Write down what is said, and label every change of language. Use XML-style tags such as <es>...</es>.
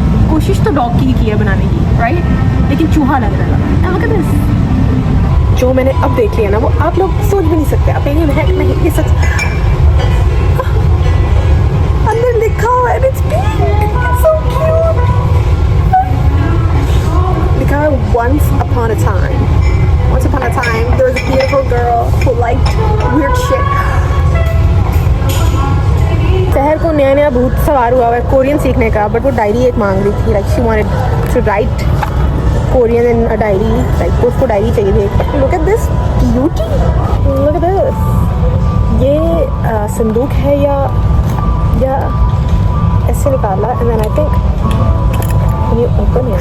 <hi>कोशिश तो डॉग की है बनाने की, राइट, लेकिन चूहा लग रहा है।</hi> <en>Look at this.</en> <hi>जो मैंने अब देख लिया ना वो आप लोग सोच भी नहीं सकते। अब ये महक नहीं, ये सच अंदर लिखा हुआ है,</hi> <en>it's pink, it's so cute.</en> <hi>लिखा है</hi> <en>once upon a time there was a beautiful girl who liked weird shit.</en> <hi>शहर को नया नया भूत सवार हुआ है कोरियन सीखने का, बट वो डायरी एक मांग रही थी,</hi> <en>like she wanted to write Korean in a diary,</en> <hi>like उसको डायरी चाहिए थी।</hi> <en>Look at this beauty, look at this.</en> <hi>ये संदूक है या ऐसे निकाला,</hi> <en>and then I think</en> <hi>ये ओपन है।</hi>